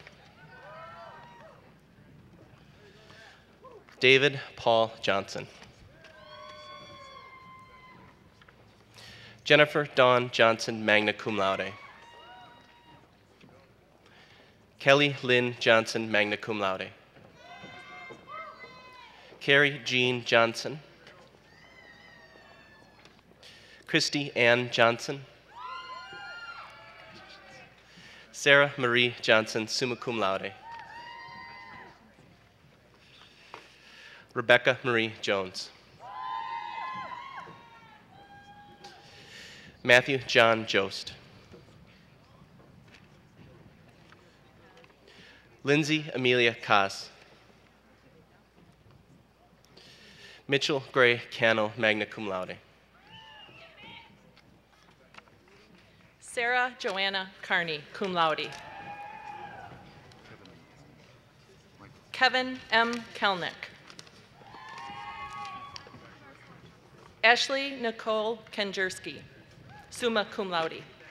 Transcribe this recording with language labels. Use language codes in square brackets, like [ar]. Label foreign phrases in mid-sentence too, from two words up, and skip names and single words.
[en] David Paul Johnson. Jennifer Dawn Johnson, [la] magna cum laude. [en] Kelly Lynn Johnson, [la] magna cum laude. [en] Carrie Jean Johnson, Christy Ann Johnson, Sarah Marie Johnson, [la] summa cum laude, [en] Rebecca Marie Jones, Matthew John Jost, Lindsay Amelia Kaas, Mitchell Gray Cano, [la] magna cum laude, [en] Sarah Joanna Carney, [la] cum laude. [en] Kevin M. Kelnick. Ashley Nicole Kenjerski, [la] summa cum laude.